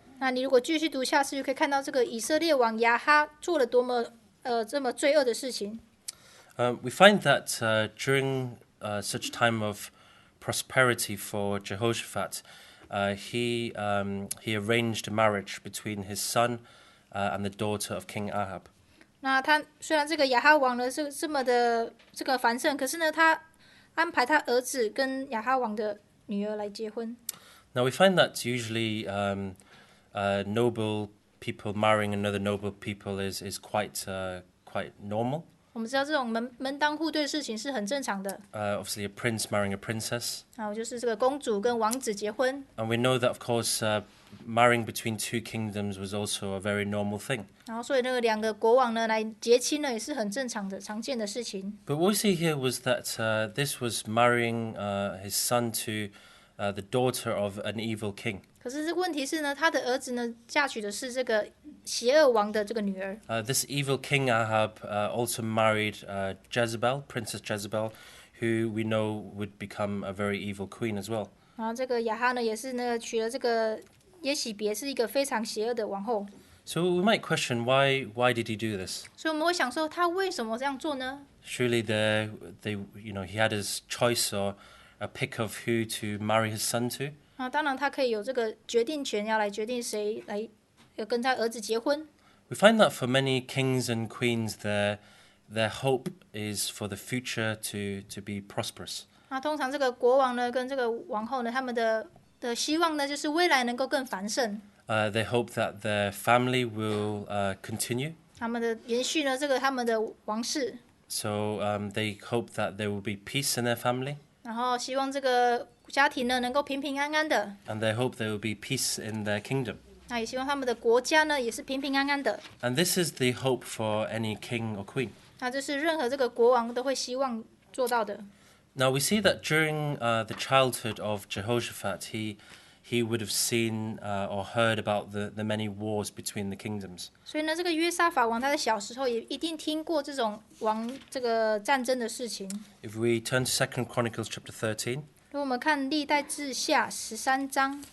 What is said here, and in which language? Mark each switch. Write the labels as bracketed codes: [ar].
[zh] 那你如果继续读下去，就可以看到这个以色列王亚哈做了多么这么罪恶的事情。 [en] We find that during such time of prosperity for Jehoshaphat, he arranged a marriage between his son and the daughter of King Ahab. [zh] 那他虽然这个亚哈王呢是这么的这个繁盛，可是呢，他安排他儿子跟亚哈王的女儿来结婚。 [en] Now we find that usually noble people marrying another noble people is quite normal. [zh] 我们知道这种门当户对的事情是很正常的。 [en] Obviously, a prince marrying a princess. [zh] 就是这个公主跟王子结婚。 [en] And we know that, of course, marrying between two kingdoms was also a very normal thing. [zh] 然后，所以那个2个国王呢来结亲呢，也是很正常的、常见的事情。 [en] But what we see here was that this was marrying his son to the daughter of an evil king. [zh] 可是这个问题是呢，他的儿子呢嫁娶的是这个邪恶王的这个女儿。 [en] This evil king Ahab also married Jezebel, Princess Jezebel, who we know would become a very evil queen as well. [zh] 然后这个亚哈呢，也是呢娶了这个耶喜别，是一个非常邪恶的王后。 [en] So we might question why did he do this? [zh] 所以我们会想说，他为什么这样做呢？ [en] Surely he had his choice or a pick of who to marry his son to. [zh] 当然他可以有这个决定权，要来决定谁来跟他儿子结婚。 [en] We find that for many kings and queens, their hope is for the future to be prosperous. [zh] 通常这个国王呢，跟这个王后呢，他们的希望呢，就是未来能够更繁盛。 [en] They hope that their family will continue. [zh] 他们的延续呢，这个他们的王室。 [en] So they hope that there will be peace in their family. [zh] 然后希望这个家庭呢能够平平安安的。 [en] and they hope there will be peace in their kingdom. [zh] 那也希望他们的国家呢也是平平安安的。 [en] And this is the hope for any king or queen. [zh] 那这是任何这个国王都会希望做到的。 [en] Now we see that during the childhood of Jehoshaphat, he would have seen or heard about the many wars between the kingdoms. [zh] 所以呢，这个约沙法王他在小时候也一定听过这种这个战争的事情。 [en] If we turn to 2 Chronicles chapter 13, [zh] 如果我们看历代志下13章